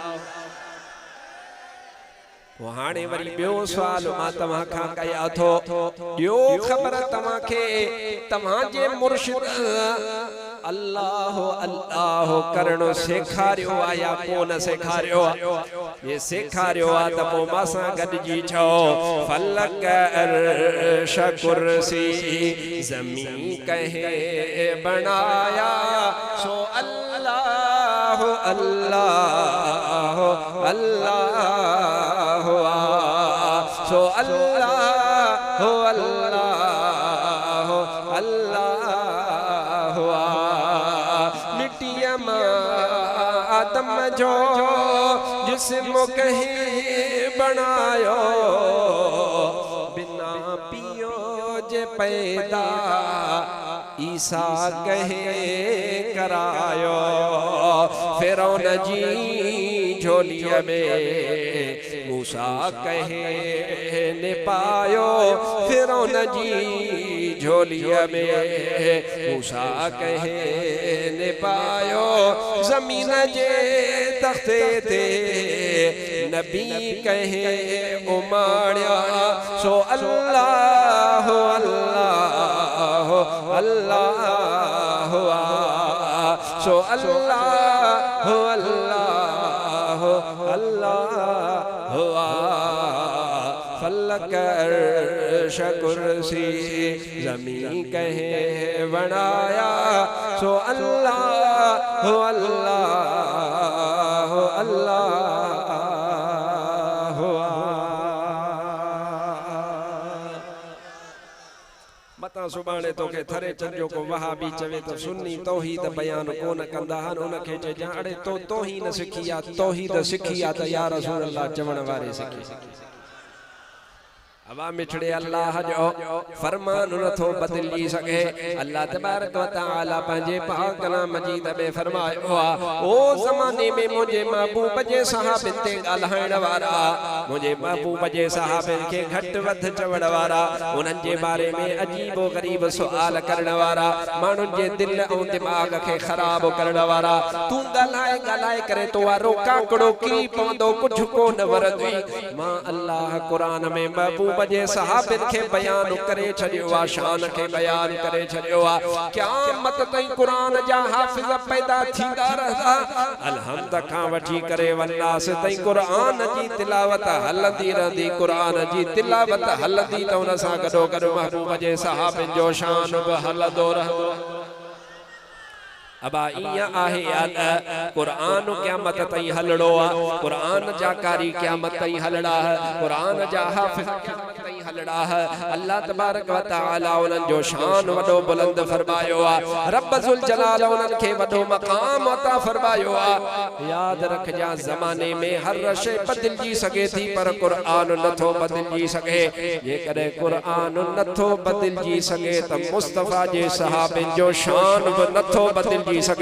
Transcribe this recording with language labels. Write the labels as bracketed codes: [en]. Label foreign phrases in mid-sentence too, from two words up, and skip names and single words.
[sd] हाणे वरी ॿियो सुवाल मां तव्हां खां कया थो ॾियो ख़बर तव्हां खे तव्हां जे मुर्शिद अल्लाह अल्लाह करणो सेखारियो आ या को न सेखारियो आ ये सेखारियो आ त पोइ मां सां गॾिजी चओ फलक अर्श कुर्सी ज़मीं कहे बनाया सो अल्लाह अल्लाह अल्लाह सो अल्लाह अल्लाह अल्लाह मिट्टिया मां आदम जो जिस्म कहीं बनायो बिना पियो जे पैदा ईसा कहे करायो फिरौन जी झोलिया में मूसा कहे ने पायो फिरौन जी झोलिया में मूसा कहे ने पायो ज़मीन जे तख्ते ते नबी कहे उमाड़िया सो अल्लाह अल्लाह अल्लाह सो अल्लाह अल्लाह अल्लाह फलक अर्श कुर्सी ज़मीं कहे बनाया सो अल्लाह अल्लाह अल्लाह। मता सुभाणे तोखे थरे चंजो को वहाबी चवे तो सुन्नी तौहीद बयान कोन कंदा हन उनखे चइजां अड़े तो तौहीद सिखी आ तौहीद सिखी आ त [ar] يا رسول الله [sd] चवण वारे सिखी हवा मिठड़े अल्लाह जो फरमान नथो बदली सके। अल्लाह [ar] تبارك وتعالى [sd] पंहिंजे पाक कलाम मजीद में फरमायो ओ ज़माने में मुझे महबूब जे सहाबन ते ॻाल्हाइण वारा, मुझे महबूब जे सहाबन के घट वध चवण वारा, उन्हनि जे बारे में अजीबो गरीब सुवाल करण वारा, माण्हुनि जे दिल ऐं दिमाग के खराब करण वारा, तू ॻाल्हाए ॻाल्हाए करे तो वारो काकड़ो की पवंदो कुछ को न वरदी। मां अल्लाह कुरान में महबूब जे सहाबन के बयान करे छडियो आ, शान के बयान करे छडियो आ। क़यामत ताईं कुरान जा हाफिज पैदा थींदा रहंदा, अलहम्द खां वठी करे वन्नास ताईं कुरान जी तिलावत हलंदी रहंदी, कुरान जी तिलावत हलंदी त उन सां गॾो गॾु महबूब जे सहाबन जो शान बि हलंदो रहंदो। अबा इया आहे याद कुरान क़यामत ताईं हलड़ो आ, कुरान जा कारी क़यामत ताईं हलड़ा है, कुरान जा हाफिज क़यामत ताईं हलड़ा है। अल्लाह [ar] تبارك وتعالى [sd] उन्हनि जो शान वडो बुलंद फरमायो आ, [ar] رب ذو الجلال [sd] उन्हनि खे वडो मकाम अता फरमायो आ। याद रखजा ज़माने में हर शइ बदलजी सके थी पर कुरान नथो बदलजी सके। जेकॾहिं कुरान नथो बदलजी सके त मुस्तफा जे सहाबन जो शान बि नथो बदलजी सके।